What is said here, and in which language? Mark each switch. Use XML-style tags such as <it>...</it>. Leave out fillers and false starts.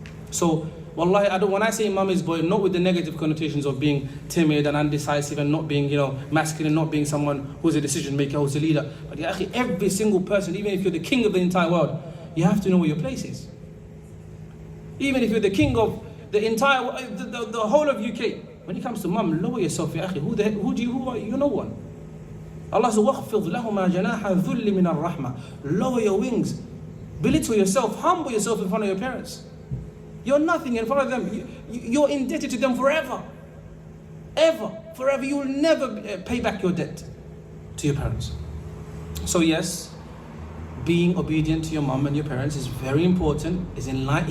<en>So, wallahi, when I say mummy's boy, not with the negative connotations of being timid and undecisive and not being, masculine, not being someone who's a decision maker, who's a leader. But ya akhi, every single person, even if you're the king of the entire world, you have to know where your place is. Even if you're the king of the entire, the whole of UK, when it comes to mum, lower yourself, ya akhi. Who are you? You're no one. Allah says,</en> <ar>وَخْفِضْ لَهُمَا جَنَاحَ الذُّلِّ مِنَ الرَّحْمَةِ.</ar> <en>Lower your wings. Belittle yourself. Humble yourself in front of your parents. You're nothing in front of them. You're indebted to them forever. Forever, forever. You will never pay back your debt to your parents. So yes, being obedient to your mom and your parents is very important. Is in line.</en>